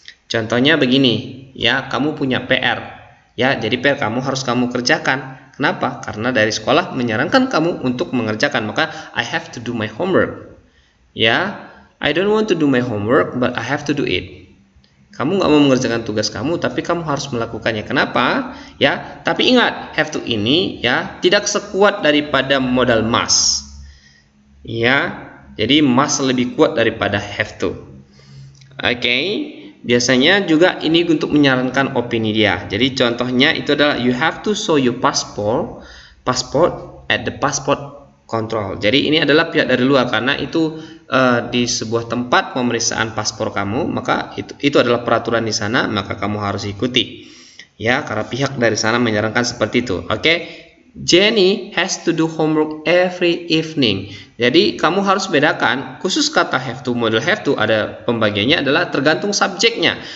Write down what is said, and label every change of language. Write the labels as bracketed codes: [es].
[id] Contohnya begini, ya, kamu punya PR. Ya, jadi PR harus kamu kerjakan. Kenapa? Karena dari sekolah menyarankan kamu untuk mengerjakan, maka [en] I have to do my homework. Ya, I don't want to do my homework, but I have to do it. [id] Kamu nggak mau mengerjakan tugas kamu, tapi kamu harus melakukannya. Kenapa? Ya, tapi ingat, have to ini ya tidak sekuat daripada modal must. Ya, jadi must lebih kuat daripada have to. Oke, biasanya juga ini untuk menyarankan opini dia. Jadi contohnya itu adalah [en] you have to show your passport at the passport control. [id] Jadi ini adalah pihak dari luar, karena itu di sebuah tempat pemeriksaan paspor kamu, maka itu adalah peraturan di sana, maka kamu harus ikuti. Ya, karena pihak dari sana menyarankan seperti itu. Oke. [en] Jenny has to do homework every evening. [id] Jadi kamu harus bedakan, khusus kata have to, model have to ada pembagiannya adalah tergantung subjeknya.